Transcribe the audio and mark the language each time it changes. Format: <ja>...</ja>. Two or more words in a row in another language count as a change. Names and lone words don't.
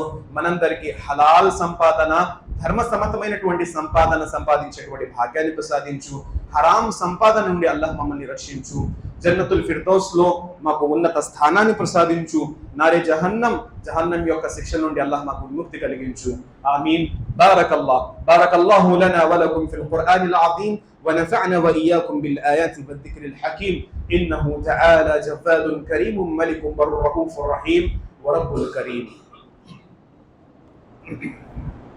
<te>మనందరికీ హలాల్ సంపాదన, ధర్మ సమ్మతమైనటువంటి సంపాదన సంపాదించేటువంటి భాగ్యాన్ని ప్రసాదించు. హరాం సంపాదన నుండి అల్లాహ్ మమ్మల్ని రక్షించు.</te> <ar>جنة الفردوس</ar> <te>లో మాకు ఉన్నత స్థానాన్ని ప్రసాదించు.</te> <ur>نارِ جہنم</ur> <te>యొక్క శిక్ష నుండి అల్లాహ్ మాకు విముక్తి కలిగించు.</te> <ar>آمين. بارك الله لنا ولكم في القرآن العظيم ونفعنا وإياكم بالآيات والذكر الحكيم إنه تعالى جواد كريم ملك بر رؤوف رحيم ورب الكريم.</ar>